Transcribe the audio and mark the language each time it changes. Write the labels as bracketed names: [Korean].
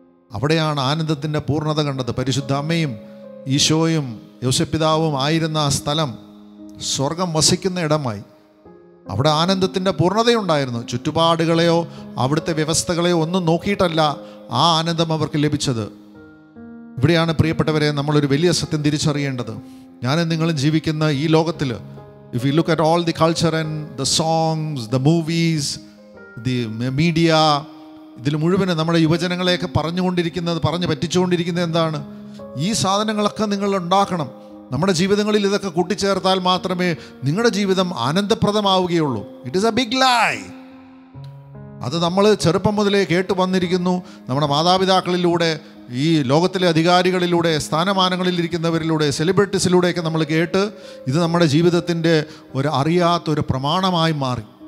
[Malayalam] അവിടെയാണ് ആനന്ദത്തിൻ്റെ പൂർണ്ണത കണ്ടത്. പരിശുദ്ധ അമ്മയും ഈശോയും യോസേപ്പിതാവും ആയിരുന്ന ആ സ്ഥലം സ്വർഗം വസിക്കുന്ന ഇടമായി. അവിടെ ആനന്ദത്തിൻ്റെ പൂർണ്ണതയുണ്ടായിരുന്നു. ചുറ്റുപാടുകളെയോ അവിടുത്തെ വ്യവസ്ഥകളെയോ ഒന്നും നോക്കിയിട്ടല്ല ആ ആനന്ദം അവർക്ക് ലഭിച്ചത്. ഇവിടെയാണ് പ്രിയപ്പെട്ടവരെ നമ്മളൊരു വലിയ സത്യം തിരിച്ചറിയേണ്ടത്. ഞാനും നിങ്ങളും ജീവിക്കുന്ന ഈ ലോകത്തിൽ, [English] if you look at all the culture and the songs, the movies, the media, [Malayalam] ഇതിൽ മുഴുവൻ നമ്മുടെ യുവജനങ്ങളെയൊക്കെ പറഞ്ഞു പറ്റിച്ചുകൊണ്ടിരിക്കുന്നത് എന്താണ്? ഈ സാധനങ്ങളൊക്കെ നിങ്ങൾ ഉണ്ടാക്കണം, നമ്മുടെ ജീവിതങ്ങളിൽ ഇതൊക്കെ കൂട്ടിച്ചേർത്താൽ മാത്രമേ നിങ്ങളുടെ ജീവിതം ആനന്ദപ്രദമാവുകയുള്ളൂ. [English] It is a big lie. [Malayalam] അത് നമ്മൾ ചെറുപ്പം മുതലേ കേട്ട് വന്നിരിക്കുന്നു. നമ്മുടെ മാതാപിതാക്കളിലൂടെ, ഈ ലോകത്തിലെ അധികാരികളിലൂടെ, സ്ഥാനമാനങ്ങളിലിരിക്കുന്നവരിലൂടെ, സെലിബ്രിറ്റീസിലൂടെയൊക്കെ നമ്മൾ കേട്ട് ഇത് നമ്മുടെ ജീവിതത്തിൻ്റെ ഒരു അറിയാത്തൊരു പ്രമാണമായി മാറി.